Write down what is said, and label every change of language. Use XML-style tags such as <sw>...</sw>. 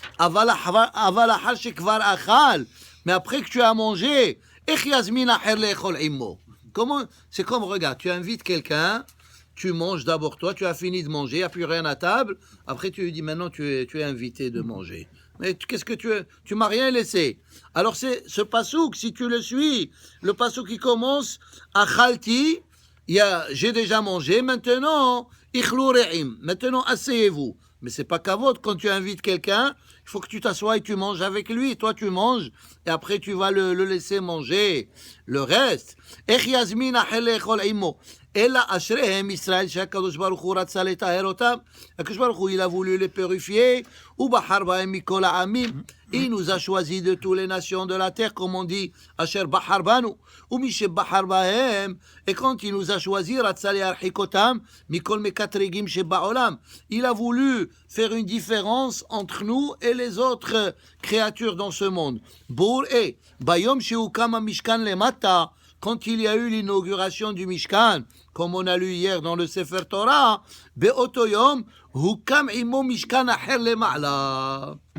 <he>אבל אחר שכבר אכל,</he> <fr>mais après que tu as mangé,</fr> <he>איך יזמין אחר לאכול עמו?</he> <fr>C'est comme, regarde, tu invites quelqu'un, tu manges d'abord toi, tu as fini de manger, il n'y a plus rien à table, après tu lui dis maintenant tu es invité de manger. Mais qu'est-ce que tu m'as rien laissé. Alors c'est ce pasouk, si tu le suis, le pasouk qui commence, achalti, j'ai déjà mangé, maintenant,</fr> <he>ichlou re'im,</he> <fr>maintenant asseyez-vous. Mais c'est pas kavod, quand tu invites quelqu'un, il faut que tu t'assoies et tu manges avec lui. Toi, tu manges et après, tu vas le laisser manger le reste.</fr> <he>איך יזמין אחר לאכול עמו? אלא אשריהם ישראל שהקדוש ברוך הוא רצה לטהר אותם. הקדוש ברוך הוא,</he> <fr>il a voulu les purifier.</fr> <he>ובחר בהם מכל העמים.</he> <fr>Il nous a choisi de toutes les nations de la terre, comme on dit,</fr> <he>אשר בחר בנו. ומי שבחר בהם,</he> <fr>et quand il nous a choisi,</fr> <he>רצה להרחיק אותם מכל מקטרגים שבעולם.</he> <fr>Il a voulu faire une différence entre nous et les autres créatures dans ce monde.</fr> <he>בור ביום שהוקם המשכן למטה,</he> <fr>quand il y a eu l'inauguration du Mishkan, comme on a lu hier dans le Sefer Torah,</fr> <he>באותו יום הוקם עמו משכן אחר למעלה.</he>